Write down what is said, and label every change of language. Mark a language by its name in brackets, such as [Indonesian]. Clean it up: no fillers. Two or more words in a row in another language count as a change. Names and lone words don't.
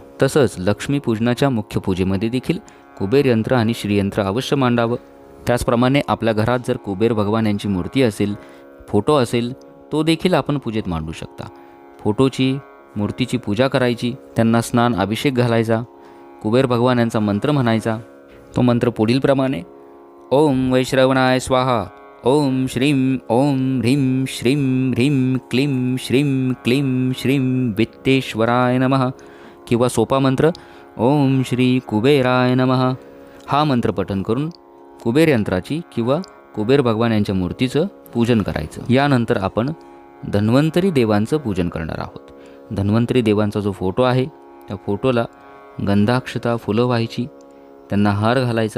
[Marathi] तसंच लक्ष्मीपूजनाच्या मुख्य पूजेमध्ये देखील कुबेर यंत्र आणि श्रीयंत्र अवश्य मांडावं. त्याचप्रमाणे आपल्या घरात जर कुबेर भगवान यांची मूर्ती असेल, फोटो असेल, तो देखील आपण पूजेत मांडू शकता. फोटोची, मूर्तीची पूजा करायची, त्यांना स्नान अभिषेक घालायचा, कुबेर भगवान यांचा मंत्र म्हणायचा. तो मंत्र पुढील प्रमाणे: [Sanskrit] ओम वैश्रवणाय स्वाहा, ओम श्रीं ओम ह्रीं श्रीं ह्रीं क्लीं श्रीं क्लीं श्रीं वित्तेश्वराय नमः, [Marathi] किंवा सोपा मंत्र [Sanskrit] ओम श्री कुबेराय नमः. [Marathi] हा मंत्र पठन करून कुबेर यंत्राची किंवा कुबेर भगवान यांच्या मूर्तीचं पूजन करायचं. यानंतर आपण धन्वंतरी देवांचं पूजन करणार आहोत. धन्वंतरी देवांचा जो फोटो आहे त्या फोटोला गंधाक्षता, फुलं व्हायची, त्यांना हार घालायचा.